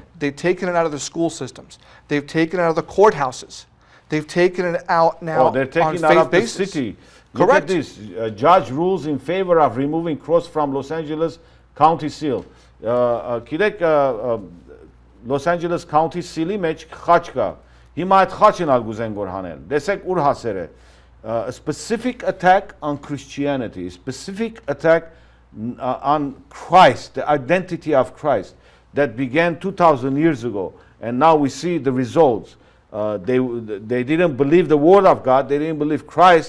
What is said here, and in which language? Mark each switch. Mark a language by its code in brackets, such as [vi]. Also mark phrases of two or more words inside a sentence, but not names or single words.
[en] They've taken it out of the school systems. They've taken it out of the courthouses. They've taken it out now they're taking on it out faith of the basis. city. Correct. Look at this. Judge rules in favor of removing cross from Los Angeles County seal. Los Angeles County seal-ի [hy] մեջ խաչ կա։ Հիմա այդ խաչն ալ գուզեն գոր հանել։ Տեսեք ուր հասեր է։ [en] A specific attack on Christianity, a specific attack on Christ, the identity of Christ that began 2,000 years ago. And now we see the results. They didn't believe the word of God. They didn't believe Christ.